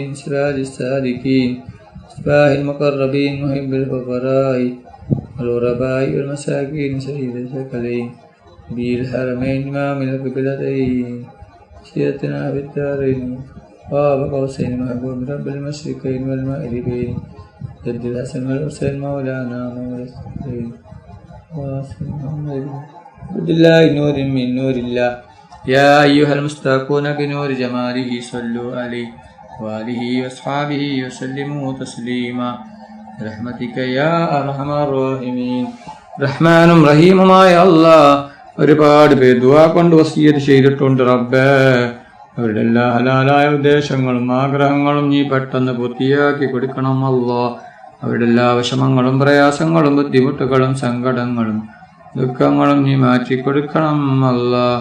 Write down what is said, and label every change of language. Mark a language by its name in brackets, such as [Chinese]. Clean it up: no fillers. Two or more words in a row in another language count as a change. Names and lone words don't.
[Arabic] سراج السالكين مصباح المقربين محب الفقراء والغرباء والمساكين سيد الثقلين نبي الحرمين إمام القبلتين سيرتنا في الدارين قاب قوسين محبوب رب المشرقين والمغربين جد الحسن والحسين مولانا مولى السبيل واصل محمد عبد الله نور من نور الله. يا أيها المستاقون بنور جماله صلوا عليه وآله وأصحابه وسلموا تسليما برحمتك يا أرحم الراحمين. [Malayalam] റഹ്മാനും റഹീമുമായ അല്ലാഹ് ഒരുപാട് പേർ ദുആ കൊണ്ട് വസിയത്ത് ചെയ്തിട്ടുണ്ട് റബ്ബേ. അവരുടെ എല്ലാ ഹലാലായ ഉദ്ദേശങ്ങളും ആഗ്രഹങ്ങളും നീ പെട്ടെന്ന് പൂർത്തിയാക്കി കൊടുക്കണം അല്ലാഹ്. അവരുടെ എല്ലാ വിഷമങ്ങളും പ്രയാസങ്ങളും ബുദ്ധിമുട്ടുകളും സങ്കടങ്ങളും ദുഃഖങ്ങളും നീ മാറ്റിക്കൊടുക്കണം അല്ലാഹ്.